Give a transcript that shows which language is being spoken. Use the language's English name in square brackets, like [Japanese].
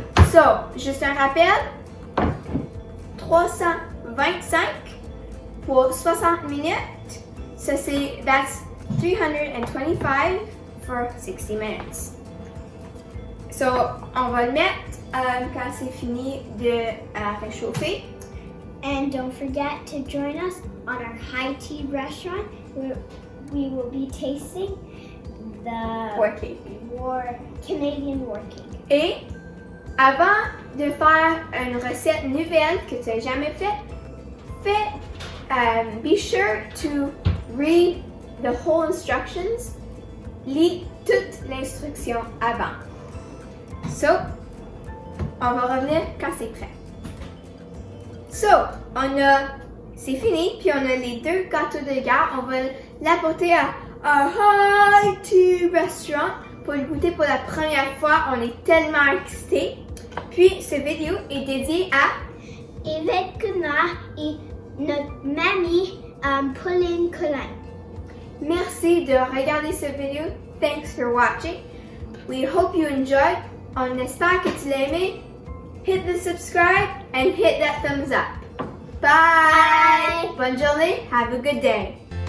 [French] So, juste un rappel. 325 pour 60 minutes. Ça c'est, [English] that's 325 for 60 minutes. [French] So, on va le mettre quand c'est fini de réchauffer. [English] And don't forget to join us on our high tea restaurant where we will be tasting the Canadian war cake. [French] Et avant de faire une recette nouvelle que tu n'as jamais faite, [English] be sure to read the whole instructions. [French] Lis toute l'instruction avant. So, on va revenir quand c'est prêt. So, c'est fini, puis on a les deux gâteaux de guerre. On va l'apporter à un high tea restaurant pour le goûter pour la première fois. On est tellement excités. Puis, cette vidéo est dédiée à Yvette Godmaire et notre mamie Pauline Collin. Merci de regarder cette vidéo. [English] Thanks for watching. We hope you enjoyed. [French] On espère que tu l'as aimé. [English] Hit the subscribe and hit that thumbs up. Bye. [French] Bonne journée. [English] Have a good day.